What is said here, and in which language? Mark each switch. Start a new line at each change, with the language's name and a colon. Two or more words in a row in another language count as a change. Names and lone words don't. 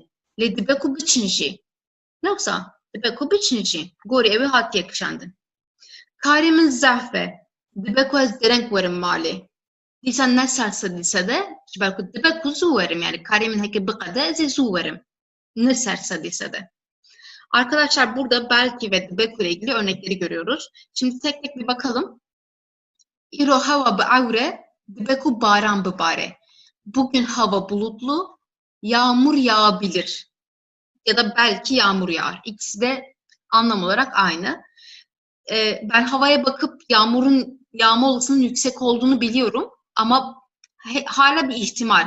Kurdish: Lê dibeku biçin jî. Yoksa dibeku biçin jî. Gorî ew ê hatiye kişandin. Karê min zef be. Dibeku ez dereng werim malê. Dîsa ne sersedî sede ji ber ku dibeku zû werim. Yani karê min heke biqede ez ê zû werim. Ne sersedî sede.
Turkish: Arkadaşlar burada belki ve dibeku ile ilgili örnekleri görüyoruz. Şimdi tek tek bir bakalım.
Kurdish: İro hava bi ewre dibeku baran bibare.
Turkish: Bugün hava bulutlu, yağmur yağabilir. Ya da belki yağmur yağar. İkisi de anlam olarak aynı. Ben havaya bakıp yağmurun yağma olasılığının yüksek olduğunu biliyorum. Ama hala bir ihtimal.